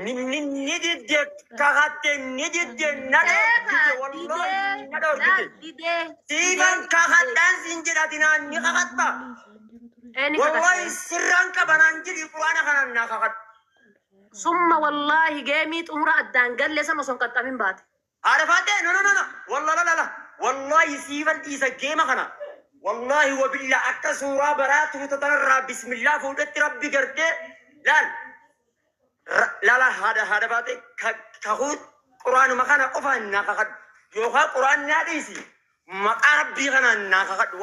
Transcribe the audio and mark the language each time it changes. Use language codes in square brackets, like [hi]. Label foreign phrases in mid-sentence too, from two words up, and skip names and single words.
[om] Ni, ni, ni didde, kakatte, ni didde, na Eegaa, dhoorgite, wallaahi, didee, na dhoorgite. didee, Siiban didee. kakadhaan siin jedhati naan ni kakatta. Ee, ni Wallaahi, kakatta. sirraan qabanaan jedhi Qur'aana kanaan naa kakadhu. [ar] ثم والله [om] geemii xumura addaan galle san osoo hin qaxxamin baate. Haadha faatee, [en] no, no, no, no. [ar] والله، لا، لا، لا. [om] Wallaahi, siiban dhiisa geema kana. Wallaahi, wabilla akka suuraa baraa tuuta tanarraa bismillaa fuudhetti Rabbi gartee, laal. Ra-, la, la, haadha, haadha faatee, ka-, kakuu Qur'aanuma kana qofaan naa kakadhu. Yookaan Qur'aan naa dhiisi. Maqaa Rabbii kanaan naa kakadhu.